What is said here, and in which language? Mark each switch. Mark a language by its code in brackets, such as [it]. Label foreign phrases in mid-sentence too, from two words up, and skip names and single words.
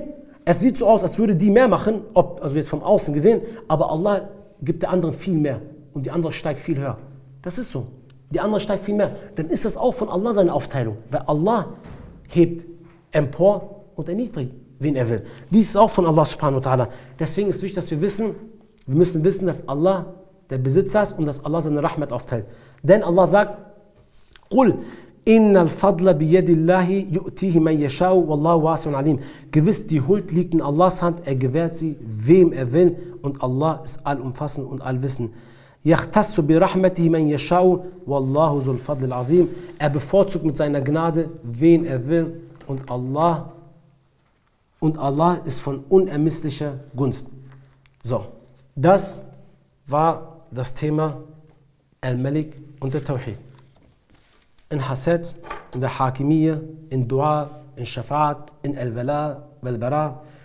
[de] Es sieht so aus, als würde die mehr machen, also jetzt vom Außen gesehen, aber Allah gibt der anderen viel mehr und die andere steigt viel höher. Das ist so. Die andere steigt viel mehr. Dann ist das auch von Allah seine Aufteilung. Weil Allah hebt empor und erniedrigt, wen er will. Dies ist auch von Allah [ar] سبحانه وتعالى. [de] Deswegen ist wichtig, dass wir müssen wissen, dass Allah der Besitzer ist und dass Allah seine Rahmat aufteilt. Denn Allah sagt, [ar] قُلْ إِنَّ الْفَضْلَ بِيَدِ اللَّهِ يُؤْتِيهِ مَنْ يَشَاءُ وَاللَّهُ وَاسِعٌ عَلِيمٌ. [de] Gewiss, die Huld liegt in Allahs Hand, er gewährt sie, wem er will, und Allah ist allumfassend und allwissend. [ar] يَخْتَصُّ بِرَحْمَتِهِ مَنْ يَشَاءُ وَاللَّهُ ذُو الْفَضْلِ الْعَظِيمِ. [de] Er bevorzugt mit seiner Gnade, wen er will, und Allah und Allah ist von unermesslicher Gunst. So, das war das Thema Al-Malik und der Tawhid. In Hasad, in der Hakimiyya, in Dua, in Shafa'at, in [ar] الولاء والبراء.